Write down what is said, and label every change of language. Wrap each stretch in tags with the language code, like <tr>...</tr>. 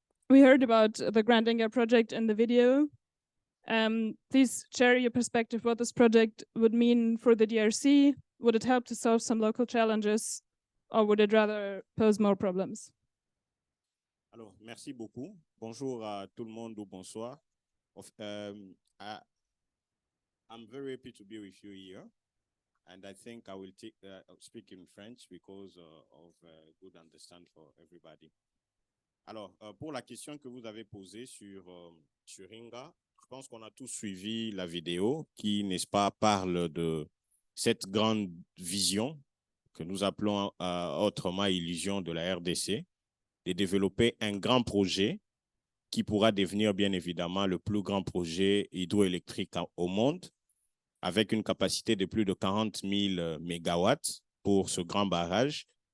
<en>We heard about the Grand Inga project in the video. Please share your perspective what this project would mean for the DRC. Would it help to solve some local challenges, or would it rather pose more problems?</en> <fr>Alors, merci beaucoup. Bonjour à tout le monde ou bonsoir.</fr> <en>I'm very happy to be with you here. And I think I will speak in French because of good understand for everybody.</en> <fr>Alors, pour la question que vous avez posée sur Inga, je pense qu'on a tous suivi la vidéo qui, n'est-ce pas, parle de cette grande vision que nous appelons autrement illusion de la RDC, de développer un grand projet qui pourra devenir bien évidemment le plus grand projet hydroélectrique au monde, avec une capacité de plus de 40 000 mégawatts pour ce grand barrage.</fr>